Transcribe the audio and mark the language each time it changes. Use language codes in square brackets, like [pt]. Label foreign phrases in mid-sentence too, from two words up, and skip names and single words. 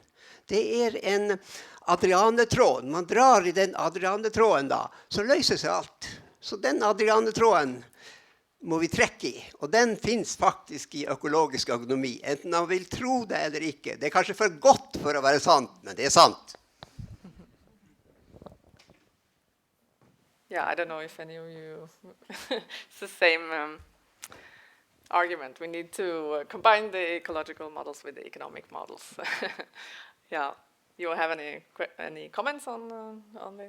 [no] Det er en adrianetråd. Man drar i den adrianetråden da, så løser seg alt. Så den adrianetråden må vi trekke i, og den finnes faktisk i økologisk økonomi. Enten man vil tro det eller ikke. Det er kanskje for godt for å være sant, men det er sant. [en] Yeah, I don't know if any of you, it's the same argument. We need to combine the ecological models with the economic models. Yeah, you have any comments on this?